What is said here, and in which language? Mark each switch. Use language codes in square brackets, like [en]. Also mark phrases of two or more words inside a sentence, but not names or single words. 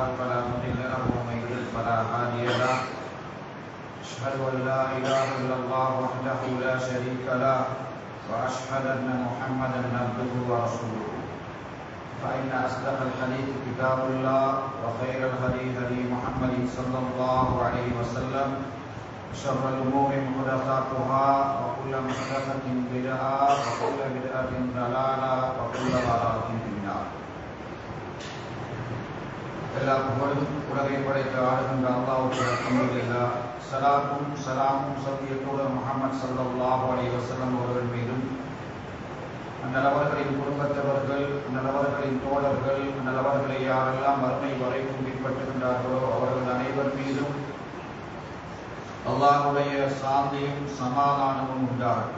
[ar] فلا مضل له ومن يضلل فلا هادي له أشهد أن لا إله إلا الله وحده لا شريك له وأشهد أن محمدا عبده ورسوله فإن أصدق الحديث كتاب الله وخير الهدي هدي محمد صلى الله عليه وسلم شر الأمور محدثاتها وكل محدثة بدعة وكل بدعة ضلالة وكل ضلالة في النار. [ta] எல்லா புகழும் உலகை படைத்த ஆளுகின்ற அல்லாஹ்வுக்கு அல்ஹம்துலில்லாஹ். ஸலாத்தும் ஸலாமும் சத்திய தூதர் முஹம்மது [ar] صلى الله عليه وسلم [ta] அவர்கள் மீதும் அந்நலவர்களின் குடும்பத்தவர்கள் அந்நலவர்களின் தோழர்கள் அந்நலவர்களை யாரெல்லாம் மறுமை வரைக்கும் பின்பற்றுகின்றார்களோ அவர்கள் அனைவர் மீதும் அல்லாஹ்வுடைய சாந்தியும் சமாதானமும் உண்டாகட்டும்.